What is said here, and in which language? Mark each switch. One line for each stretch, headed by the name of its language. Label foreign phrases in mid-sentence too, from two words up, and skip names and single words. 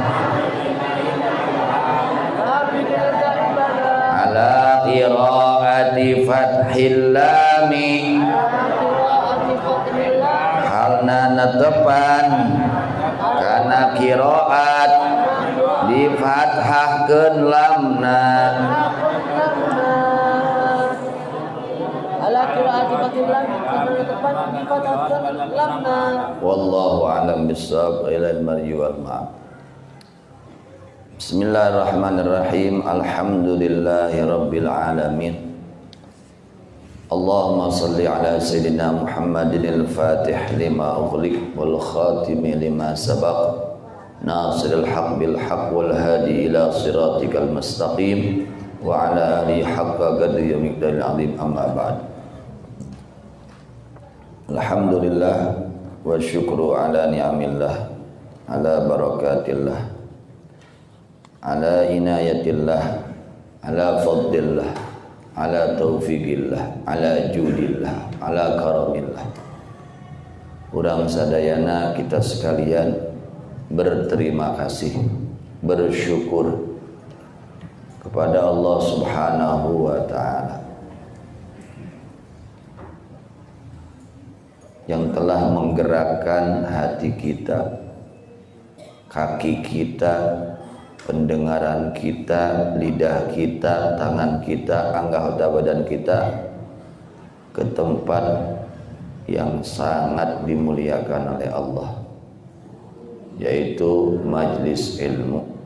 Arabic: على قراءة فتح اللام
Sundanese: halna netepan kana qiraat di fathahkeun lamna
Arabic: على قراءة فتح اللام
Sundanese: kana netepan di fathahkeun lamna
Arabic: والله أعلم بالصواب إلى المرجع والمآب. بسم الله الرحمن الرحيم. الحمد لله رب العالمين. اللهم صل على سيدنا محمد الفاتح لما أغلق والخاتم لما سبق ناصر الحق بالحق والهادي إلى صراطك المستقيم وعلى آله حق قدره ومقداره العظيم أما بعد. الحمد لله والشكر على نعم الله على بركات الله على عناية الله على فضل الله على توفيق الله على جود الله على كرم الله
Sundanese: urang sadayana
Indonesian: kita sekalian berterima kasih, bersyukur kepada Allah
Arabic: سبحانه وتعالى
Indonesian: yang telah menggerakkan hati kita, kaki kita, pendengaran kita, lidah kita, tangan kita, anggota badan kita ke tempat yang sangat dimuliakan oleh Allah, yaitu majlis ilmu.